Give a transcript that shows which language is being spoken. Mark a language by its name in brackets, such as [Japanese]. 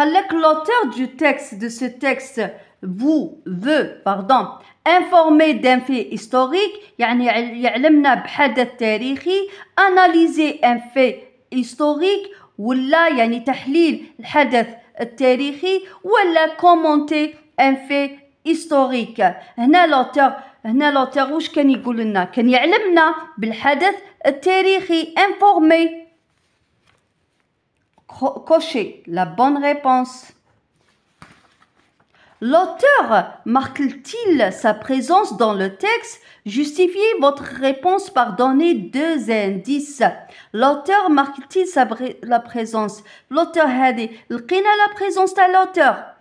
[French] L'auteur du texte, de ce texte, veut informer d'un fait historique, [Arabic] يعني يعلمنا بحدث تاريخي, [French] analyser un fait historique, [Arabic] ولا يعني تحليل الحدث التاريخي, [French] ولا commenter un fait historique. [Arabic] هنا l'auteur وش كان يقول لنا؟ كان يعلمنا بالحدث التاريخي, informer. [French] Cochez la bonne réponse. L'auteur marque-t-il sa présence dans le texte? Justifiez votre réponse par donner 2 indices. L'auteur marque-t-il la présence? L'auteur [Arabic] هذه لقينا [French] la présence تاع l'auteur.